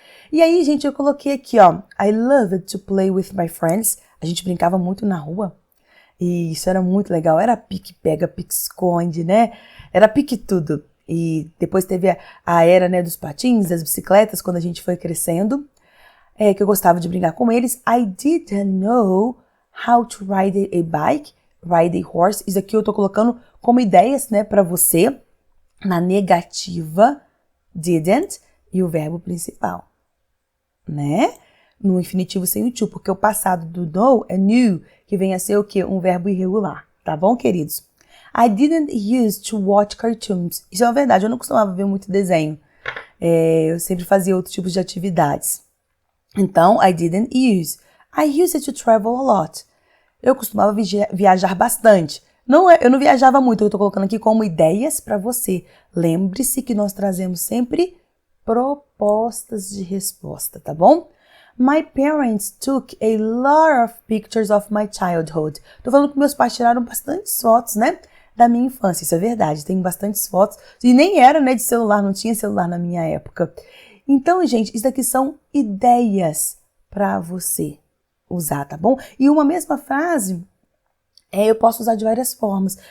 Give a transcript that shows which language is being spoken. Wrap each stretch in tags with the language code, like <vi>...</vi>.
<pt>E aí, gente, eu coloquei aqui, ó,</pt> <en>I loved to play with my friends.</en> <pt>A gente brincava muito na rua. E isso era muito legal. Era pique-pega, pique-esconde, né? Era pique tudo. E depois teve a era, né, dos patins, das bicicletas, quando a gente foi crescendo. Que eu gostava de brincar com eles.</pt> <en>I didn't know how to ride a bike, ride a horse.</en> <pt>Isso aqui eu tô colocando como ideias, né, pra você. Na negativa, didn't, e o verbo principal, né? No infinitivo sem o to, porque o passado do know é knew, que vem a ser o quê? Um verbo irregular, tá bom, queridos?</pt> <en>I didn't use to watch cartoons.</en> <pt>Isso é uma verdade, eu não costumava ver muito desenho. Eu sempre fazia outros tipos de atividades. Então,</pt> <en>I didn't use. I used to travel a lot.</en> <pt>Eu costumava viajar bastante. Eu não viajava muito, eu tô colocando aqui como ideias para você. Lembre-se que nós trazemos sempre propostas de resposta, tá bom?</pt> <en>My parents took a lot of pictures of my childhood.</en> <pt>Tô falando que meus pais tiraram bastantes fotos, né, da minha infância. Isso é verdade, tem bastantes fotos. E nem era, né, de celular, não tinha celular na minha época. Então, gente, isso daqui são ideias para você usar, tá bom? E uma mesma frase, eu posso usar de várias formas.</pt>